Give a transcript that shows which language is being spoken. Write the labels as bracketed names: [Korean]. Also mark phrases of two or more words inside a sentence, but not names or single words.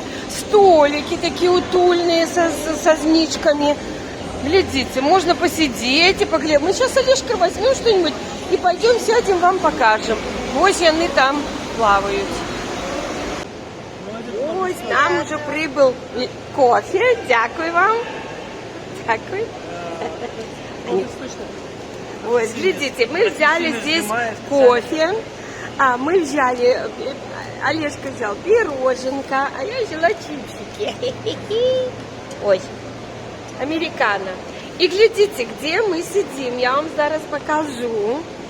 [Russian] Столики такие утульные со зничками. Глядите, можно посидеть и поглядеть. Мы сейчас, Олежка, возьмем что-нибудь и пойдем сядем, вам покажем. Ось они там плавают. Ось там уже прибыл кофе. [Ukrainian] Дякую вам. Дякую. [Russian] Ось, глядите, мы взяли здесь кофе. Мы взяли, Олежка взял пироженка, а я взяла чипсики. Ой, американо. И глядите, где мы сидим, я вам зараз покажу.